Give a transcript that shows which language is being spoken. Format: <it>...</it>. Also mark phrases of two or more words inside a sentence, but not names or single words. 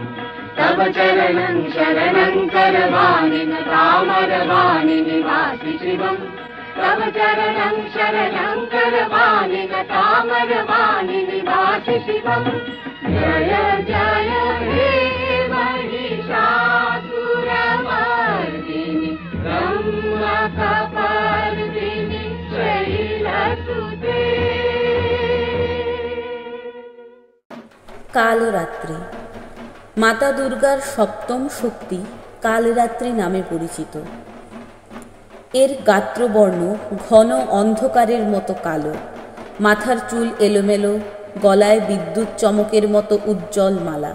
<sa>तव चरणं शरणं करवाणि तामरवाणि निवासि शिवं, तव चरणं शरणं करवाणि तामरवाणि निवासि शिवं, जय जय हे महिषासुरमर्दिनि ब्रह्मकपर्दिनि शैलसुते।</sa> <bn>কালরাত্রি মাতা দুর্গার সপ্তম শক্তি কালরাত্রি নামে পরিচিত। এর গাত্রবর্ণ ঘন অন্ধকারের মতো কালো, মাথার চুল এলোমেলো, গলায় বিদ্যুৎ চমকের মতো উজ্জ্বল মালা।</bn>